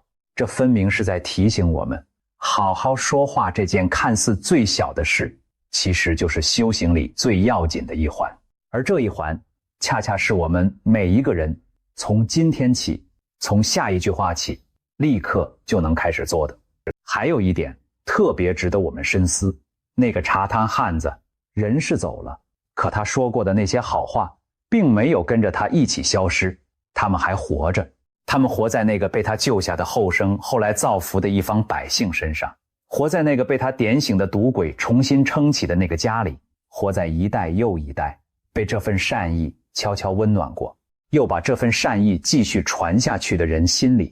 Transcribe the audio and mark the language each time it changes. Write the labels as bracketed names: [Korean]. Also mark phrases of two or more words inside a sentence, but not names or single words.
[Chinese] 這分明是在提醒我們，好好說話這件看似最小的事，其實就是修行裡最要緊的一環。而這一環，恰恰是我們每一個人從今天起，從下一句話起，立刻就能開始做的。還有一點特別值得我們深思，那個茶攤漢子人是走了，可他說過的那些好話並沒有跟着他一起消失，他們還活着。他們活在那個被他救下的後生後來造福的一方百姓身上，活在那個被他點醒的赌鬼重新撐起的那個家裡，活在一代又一代被這份善意悄悄溫暖過，又把這份善意繼續傳下去的人心裡。